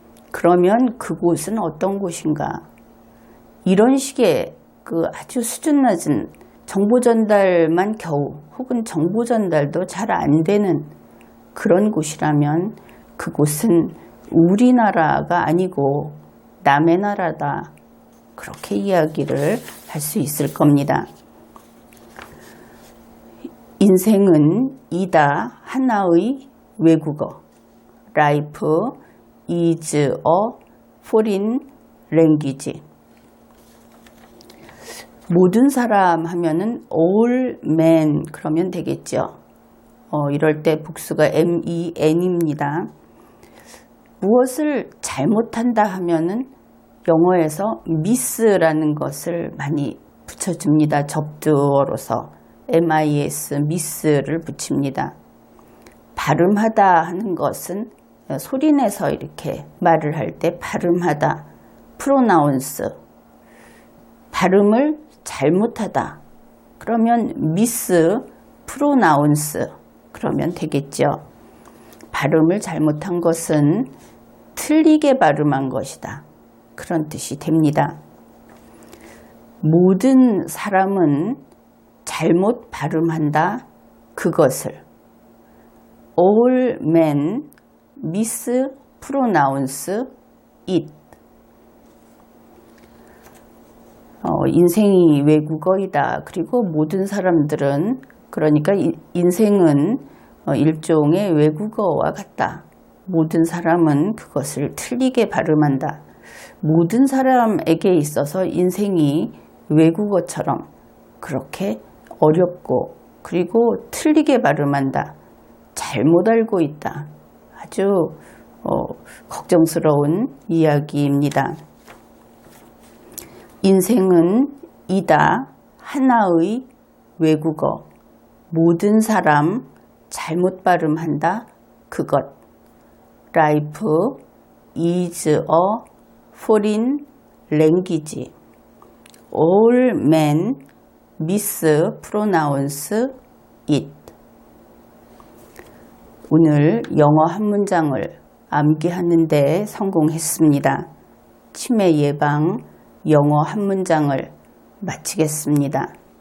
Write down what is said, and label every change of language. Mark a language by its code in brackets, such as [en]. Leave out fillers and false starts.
[ko] 그러면 그곳은 어떤 곳인가? 이런 식의 그 아주 수준 낮은 정보 전달만 겨우 혹은 정보 전달도 잘 안 되는 그런 곳이라면 그곳은 우리나라가 아니고 남의 나라다. 그렇게 이야기를 할 수 있을 겁니다. 인생은 이다 하나의 외국어. [en] Life is a foreign language. [ko] 모든 사람 하면은 [en] all men [ko] 그러면 되겠죠. 이럴 때 복수가 men입니다. 무엇을 잘못한다 하면은 영어에서 miss라는 것을 많이 붙여줍니다. 접두어로서 miss, miss를 붙입니다. 발음하다 하는 것은 소리내서 이렇게 말을 할 때 발음하다, pronounce, 발음을 잘못하다. 그러면 [en] miss, pronounce [ko] 그러면 되겠죠. 발음을 잘못한 것은 틀리게 발음한 것이다. 그런 뜻이 됩니다. 모든 사람은 잘못 발음한다. 그것을 [en] all men mispronounce it. [ko] 인생이 외국어이다. 그리고 모든 사람들은 그러니까 인생은 일종의 외국어와 같다. 모든 사람은 그것을 틀리게 발음한다. 모든 사람에게 있어서 인생이 외국어처럼 그렇게 어렵고 그리고 틀리게 발음한다. 잘못 알고 있다. 아주 걱정스러운 이야기입니다. 인생은 이다 하나의 외국어. 모든 사람 잘못 발음한다. 그것. [en] Life is a foreign language. All men mispronounce it. [ko] 오늘 영어 한 문장을 암기하는 데 성공했습니다. 치매 예방 영어 한 문장을 마치겠습니다.